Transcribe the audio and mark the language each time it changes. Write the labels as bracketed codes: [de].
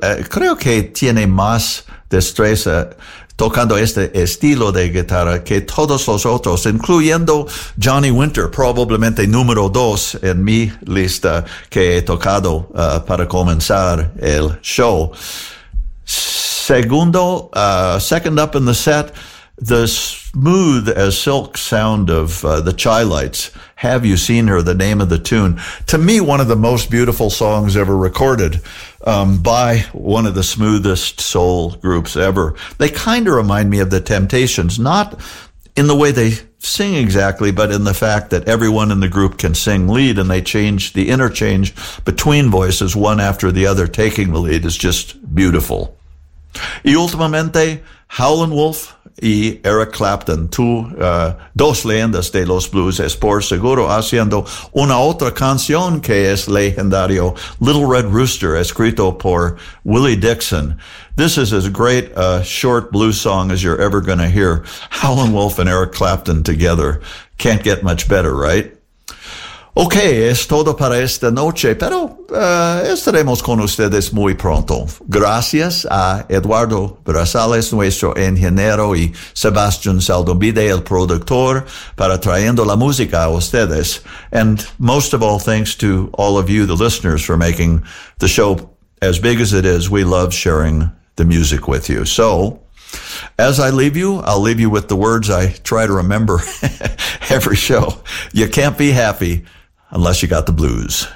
[es] Creo que tiene más destreza tocando este estilo de guitarra que todos los otros, incluyendo Johnny Winter, probablemente número dos en mi lista que he tocado para comenzar el show. [en] Segundo, second up in the set, the smooth as silk sound of the Chi-Lites. Have You Seen Her, the name of the tune. To me, one of the most beautiful songs ever recorded by one of the smoothest soul groups ever. They kind of remind me of the Temptations, not in the way they sing exactly, but in the fact that everyone in the group can sing lead, and they change the interchange between voices one after the other, taking the lead is just beautiful. [es] Y últimamente, Howlin' Wolf y Eric Clapton, dos leyendas de los blues, es por seguro haciendo una otra canción que es legendario, Little Red Rooster, escrito por Willie Dixon. [en] This is as great a short blues song as you're ever going to hear. Howlin' Wolf and Eric Clapton together. Can't get much better, right? [es] Ok, es todo para esta noche, pero estaremos con ustedes muy pronto. Gracias a Eduardo Brazales, nuestro ingeniero, y Sebastián Saldombide, el productor, para trayendo la música a ustedes. [en] And most of all, thanks to all of you, the listeners, for making the show as big as it is. We love sharing the music with you. So, as I leave you, I'll leave you with the words I try to remember every show. You can't be happy unless you got the blues.